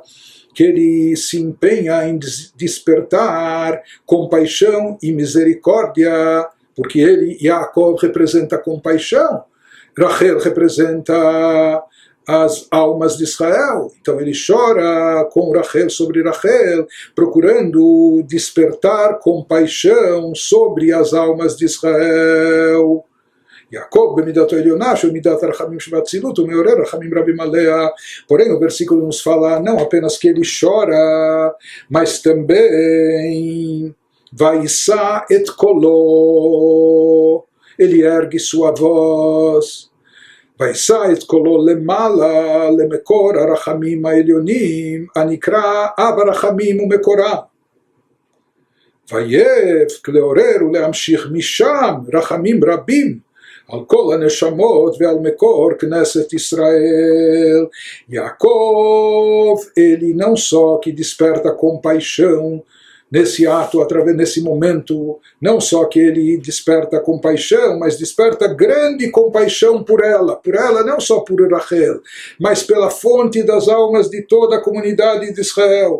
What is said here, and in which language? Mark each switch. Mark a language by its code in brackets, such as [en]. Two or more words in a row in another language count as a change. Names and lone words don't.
[pt] Que ele se empenha em despertar compaixão e misericórdia, porque ele, Yaakov, representa compaixão, Rachel representa as almas de Israel. Então ele chora com Rachel, sobre Rachel, procurando despertar compaixão sobre as almas de Israel. [he] יעקב במדת עליונה מדת רחמים שבאצילות ומעורר רחמים רבים עליה. [pt] Porém, o versículo nos fala não apenas que ele chora, mas também [he] וישא את קולו, [pt] ele ergue sua voz. [he] וישא את קולו למעלה למקור הרחמים העליונים הנקרא אב הרחמים ומקורם. ויבק לעורר ולהמשיך משם רחמים רבים על כל הנשמות ועל מקור כנסת ישראל. [pt] Yaakov, ele não só que desperta compaixão nesse ato, nesse momento, não só que ele desperta compaixão, mas desperta grande compaixão por ela não só por Rachel, mas pela fonte das almas de toda a comunidade de Israel.